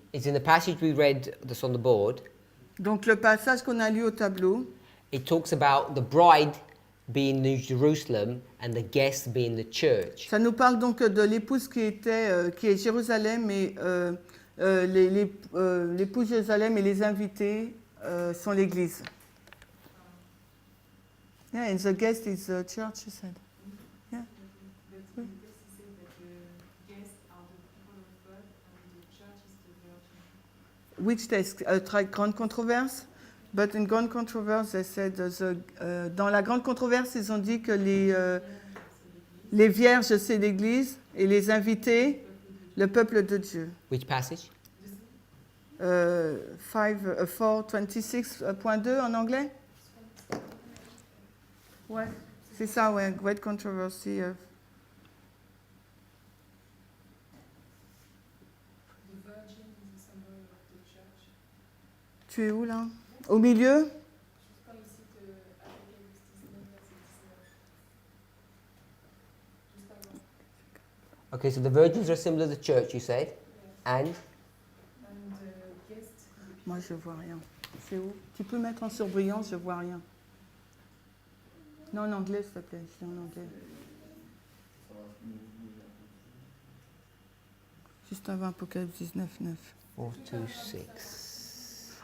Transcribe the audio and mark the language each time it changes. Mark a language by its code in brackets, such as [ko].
[en] is in the passage we read that's on the board. [fr] donc le passage qu'on a lu au tableau, [en] It talks about the bride being New Jerusalem and the guests being the church. [fr] ça nous parle donc de l'épouse qui est Jérusalem et l'épouse Jérusalem et les invités sont l'Église. [en] Yeah, and the guest is the church, you said. Yeah. Which there's a grande controverse, but in grande controverse, they said [fr] dans la grande controverse, ils ont dit que les vierges c'est l'Église et les invités le peuple de Dieu. [en] Which passage? [fr] 426.2 en anglais. Ouais, c'est ça, ouais, great controversy. Tu es où là? Au milieu? [en] Okay, so the virgins are a symbol of the church, you said. And [fr] Moi, je vois rien. C'est où? Tu peux mettre en surbrillance, je vois rien. Non, en anglais, s'il te plaît. C'est en anglais. Juste avant Apocalypse 19, 9. 4, 2, 6.